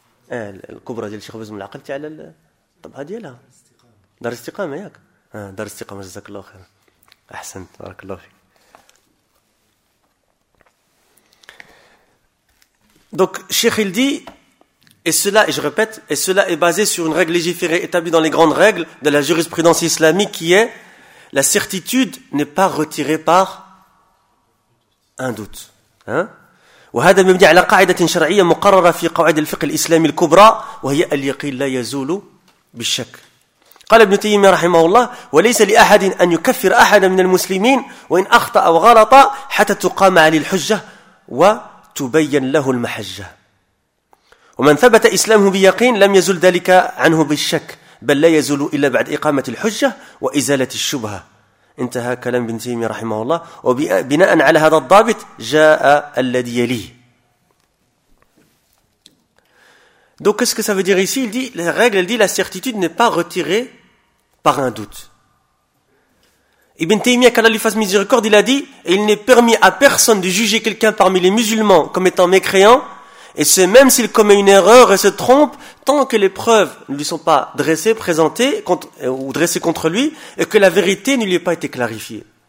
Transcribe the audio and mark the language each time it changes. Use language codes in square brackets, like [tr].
[ar] الكبرى ديال الشيخ بزم العقلتي على الطبعه ديالها دار الاستقامه ياك دار الاستقامه جزاك الله خير احسنت بارك الله فيك دونك الشيخ يلدي [fr] et cela et je répète et cela est basé sur une règle légiférée établie dans les grandes règles de la jurisprudence islamique qui est la certitude n'est pas retirée par un doute hein. [ar] وهذا مبني على قاعدة شرعية مقررة في قواعد الفقه الإسلامي الكبرى وهي اليقين لا يزول بالشك. قال ابن تيمية رحمه الله وليس لأحد أن يكفر أحدا من المسلمين وإن أخطأ أو غلط حتى تقام عليه الحجة وتبين له المحجة. ومن ثبت إسلامه بيقين لم يزل ذلك عنه بالشك بل لا يزول إلا بعد إقامة الحجة وإزالة الشبهة. انتهى كلام ابن تيمية رحمه الله وبناء على هذا الضابط جاء الذي يليه. [fr] Donc qu'est-ce que ça veut dire ici? Il dit la règle, elle dit la certitude n'est pas retirée par un doute. Ibn Taymiyyah, qu'Allah lui fasse miséricorde, il a dit et il n'est permis à personne de juger quelqu'un parmi les musulmans comme étant mécréant et ce même s'il commet une erreur et se trompe tant que les preuves ne lui sont pas dressées, présentées ou dressées contre lui et que la vérité ne lui ait pas été clarifiée.